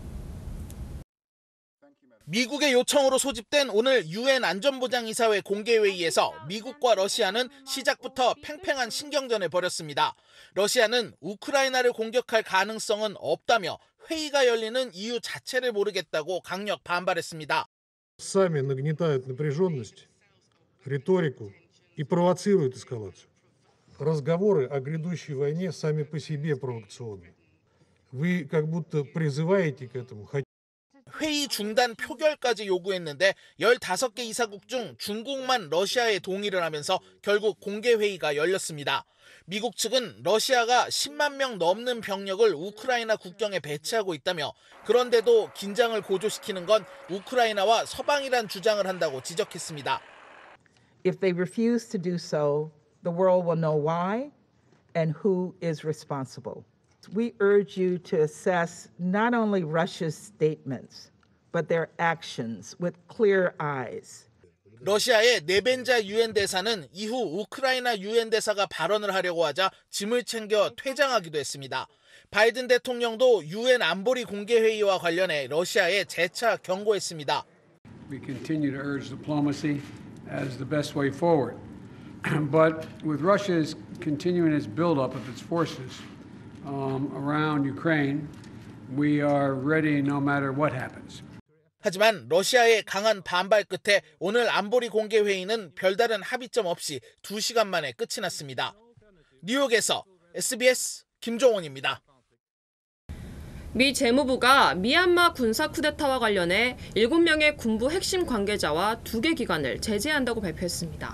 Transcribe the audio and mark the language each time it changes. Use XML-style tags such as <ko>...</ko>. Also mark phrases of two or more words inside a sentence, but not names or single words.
<ko>미국의 요청으로 소집된 오늘 유엔 안전보장이사회 공개회의에서 미국과 러시아는 시작부터 팽팽한 신경전을 벌였습니다. 러시아는 우크라이나를 공격할 가능성은 없다며 회의가 열리는 이유 자체를 모르겠다고 강력 반발했습니다.</ko> <ru>Сами нагнетают напряженность, риторику и провоцируют эскалацию. Разговоры о грядущей войне сами по себе провокационны. Вы как будто призываете к этому.</ru> <ko>회의 중단 표결까지 요구했는데 15개 이사국 중 중국만 러시아에 동의를 하면서 결국 공개회의가 열렸습니다. 미국 측은 러시아가 10만 명 넘는 병력을 우크라이나 국경에 배치하고 있다며 그런데도 긴장을 고조시키는 건 우크라이나와 서방이란 주장을 한다고 지적했습니다.</ko> <en>If they refuse to do so, the world will know why and who is responsible. We urge you to assess not only Russia's statements, but their actions with clear eyes.</en> <ko>러시아의 네벤자 유엔 대사는 이후 우크라이나 유엔 대사가 발언을 하려고 하자 짐을 챙겨 퇴장하기도 했습니다. 바이든 대통령도 유엔 안보리 공개 회의와 관련해 러시아에 재차 경고했습니다.</ko> <en>We continue to urge diplomacy as the best way forward. But with Russia's continuing its buildup of its forces around Ukraine, we are ready no matter what happens.</en> <ko>하지만 러시아의 강한 반발 끝에 오늘 안보리 공개 회의는 별다른 합의점 없이 2시간 만에 끝이 났습니다. 뉴욕에서 SBS 김종원입니다. 미 재무부가 미얀마 군사 쿠데타와 관련해 7명의 군부 핵심 관계자와 2개 기관을 제재한다고 발표했습니다.</ko>